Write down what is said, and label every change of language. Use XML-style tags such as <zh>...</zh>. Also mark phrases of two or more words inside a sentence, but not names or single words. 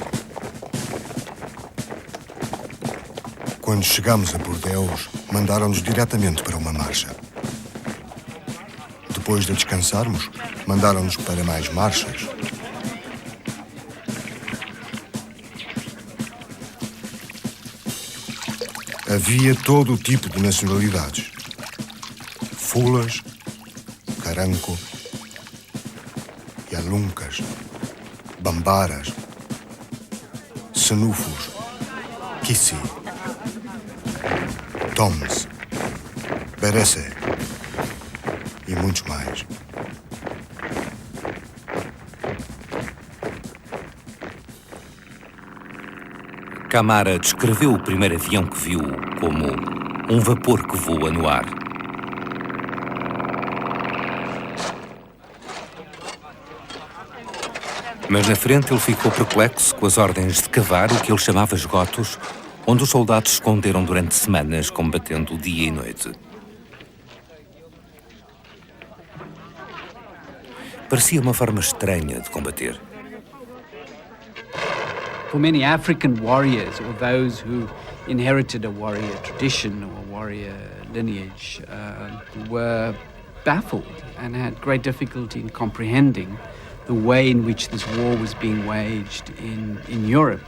<pt>Quando chegámos a Bordeaux, mandaram-nos diretamente para uma marcha. Depois de descansarmos, mandaram-nos para mais marchas. Havia todo o tipo de nacionalidades. Fulas, caranco, yaluncas, bambaras, senufos, kissi, toms, beresse e muitos mais. Camara descreveu o primeiro avião que viu como um vapor que voa no ar. Mas na frente ele ficou perplexo com as ordens de cavar o que ele chamava esgotos, onde os soldados se esconderam durante semanas combatendo dia e noite. Parecia uma forma estranha de combater.</pt> <en>For many African warriors, or those who inherited a warrior tradition or a warrior lineage, were baffled and had great difficulty in comprehending the way in which this war was being waged in Europe.</en>